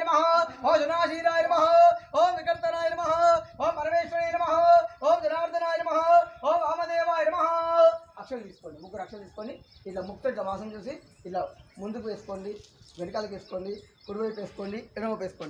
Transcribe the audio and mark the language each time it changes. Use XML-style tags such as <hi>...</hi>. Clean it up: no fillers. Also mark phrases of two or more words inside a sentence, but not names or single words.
<sa>नमः, ओ जनाशीलाय नमः, ओम विकर्तनाय नमः, ओम परमेश्वराय नमः, ओम जनार्दनाय नमः, ओम वामदेवाय नमः.</sa> <te>అక్షలు తీసుకోండి, ముగ్గురు అక్షలు తీసుకొని ఇలా ముక్త వాసం చూసి ఇలా ముందుకు వేసుకోండి, వెనకాలకి వేసుకోండి, కుడివైపు వేసుకోండి, ఎడమవైపు వేసుకోండి.</te>